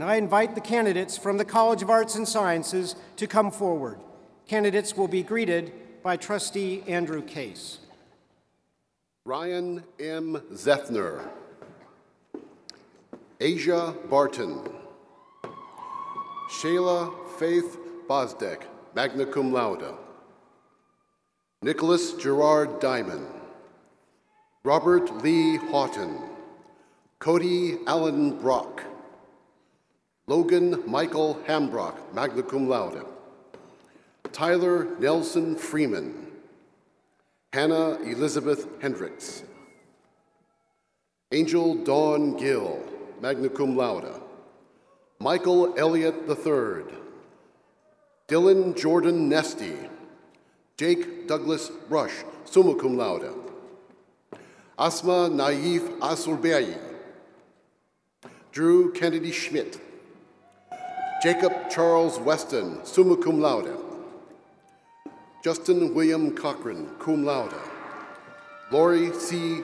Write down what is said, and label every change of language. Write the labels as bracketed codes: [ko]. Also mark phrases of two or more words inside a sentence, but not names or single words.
[en] I invite the candidates from the College of Arts and Sciences to come forward. Candidates will be greeted by Trustee Andrew Case. Ryan M. Zethner, Asia Barton, Shayla Faith Bozdek, [la] magna cum laude, [en] Nicholas Gerard Diamond, Robert Lee Houghton, Cody Allen Brock, Logan Michael Hambrock, [la] magna cum laude, [en] Tyler Nelson Freeman, Hannah Elizabeth Hendricks, Angel Dawn Gill, [la] magna cum laude, [en] Michael Elliott III, Dylan Jordan Nesty, Jake Douglas Rush, [la] summa cum laude, [en] Asma Naif Asurbeyi, Drew Kennedy Schmidt, Jacob Charles Weston, [la] summa cum laude, [en] Justin William Cochran, [la] cum laude, [en] Lori C.